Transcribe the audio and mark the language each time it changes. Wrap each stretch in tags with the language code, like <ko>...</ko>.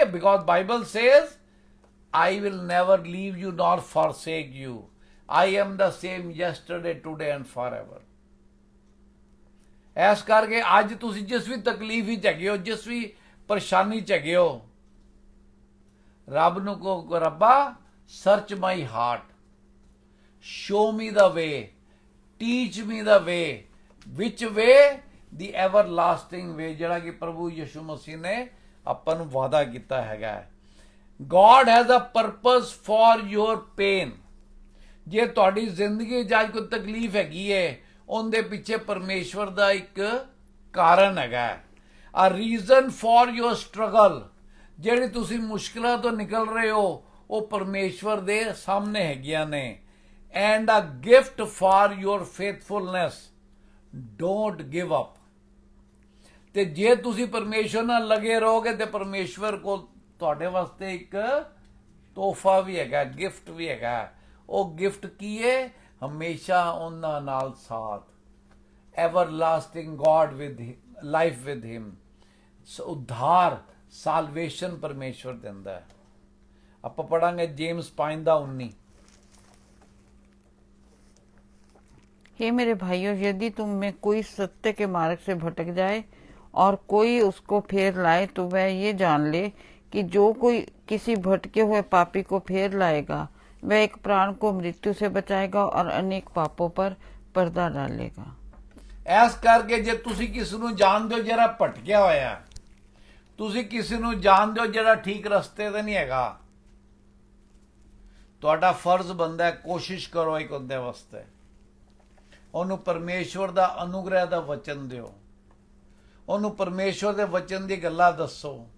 <en>Because Bible says, I will never leave you nor forsake you. I am the same yesterday, today and forever.</en> <pa>ਇਸ ਕਰਕੇ ਅੱਜ ਤੁਸੀਂ ਜਿਸ ਵੀ ਤਕਲੀਫ ਵਿੱਚ ਹੈਗੇ ਹੋ, ਜਿਸ ਵੀ ਪਰੇਸ਼ਾਨੀ 'ਚ ਹੈਗੇ ਹੋ, ਰੱਬ ਨੂੰ ਕਹੋ, ਰੱਬਾ</pa> <en>search my heart, show me the way, teach me the way, which way the everlasting way,</en> <pa>ਜਿਹੜਾ ਕਿ ਪ੍ਰਭੂ ਯਿਸੂ ਮਸੀਹ ਨੇ ਆਪਾਂ ਨੂੰ ਵਾਅਦਾ ਕੀਤਾ ਹੈਗਾ।</pa> <en>God has a purpose for your pain।</en> <pa>ਜੇ ਤੁਹਾਡੀ ਜ਼ਿੰਦਗੀ 'ਚ ਅੱਜ ਕੋਈ ਤਕਲੀਫ ਹੈਗੀ ਹੈ, ਉਹਦੇ ਪਿੱਛੇ ਪਰਮੇਸ਼ਵਰ ਦਾ ਇੱਕ ਕਾਰਨ ਹੈਗਾ।</pa> <en>A reason for your struggle।</en> <pa>ਜਿਹੜੀ ਤੁਸੀਂ ਮੁਸ਼ਕਲਾਂ ਤੋਂ ਨਿਕਲ ਰਹੇ ਹੋ ਉਹ ਪਰਮੇਸ਼ਵਰ ਦੇ ਸਾਹਮਣੇ ਹੈਗੀਆਂ ਨੇ।</pa> <en>And a gift for your faithfulness। Don't give up।</en> <pa>ਤੇ ਜੇ ਤੁਸੀਂ ਪਰਮੇਸ਼ਵਰ ਨਾਲ ਲੱਗੇ ਰਹੋਗੇ ਤੇ ਪਰਮੇਸ਼ਵਰ ਕੋਲ ਤੁਹਾਡੇ ਵਾਸਤੇ ਇੱਕ ਤੋਹਫਾ ਵੀ ਹੈਗਾ, ਗਿਫਟ ਵੀ ਹੈਗਾ। ਉਹ ਗਿਫਟ ਕੀ ਹੈ? ਹਮੇਸ਼ਾ ਉਹਨਾਂ ਨਾਲ ਸਾਥ,</pa> <en>Everlasting God with life with him.</en> <pa>ਉਧਾਰ, ਸਾਲਵੇਸ਼ਨ ਪਰਮੇਸ਼ਵਰ ਦਿੰਦਾ ਹੈ। ਆਪਾਂ ਪੜਾਂਗੇ जेम्स 5:19।</pa> <hi>हे मेरे भाइयों, यदि तुम में कोई सत्य के मार्ग से भटक जाए और कोई उसको फेर लाए, तो वह ये जान ले कि जो कोई किसी भटके हुए पापी को फेर लाएगा, वह एक प्राण को मृत्यु से बचाएगा और अनेक पापों पर पर्दा डालेगा।</hi> <pa>ਇਸ ਕਰਕੇ ਜੇ ਤੁਸੀਂ ਕਿਸੇ ਨੂੰ ਜਾਣਦੇ ਹੋ ਜਿਹੜਾ ਭਟਕਿਆ ਹੋਇਆ, ਤੁਸੀਂ ਕਿਸੇ ਨੂੰ ਜਾਣਦੇ ਹੋ ਜਿਹੜਾ ਠੀਕ ਰਸਤੇ ਤੇ ਨਹੀਂ ਹੈਗਾ, ਤੁਹਾਡਾ ਫਰਜ਼ ਬਣਦਾ ਹੈ ਕੋਸ਼ਿਸ਼ ਕਰੋ ਇੱਕ ਉਹਦੇ ਵਾਸਤੇ, ਉਹਨੂੰ ਪਰਮੇਸ਼ਵਰ ਦਾ ਅਨੁਗ੍ਰਹਿ ਦਾ ਵਚਨ ਦਿਓ, ਉਹਨੂੰ ਪਰਮੇਸ਼ਵਰ ਦੇ ਵਚਨ ਦੀ ਗੱਲਾਂ ਦੱਸੋ।</pa>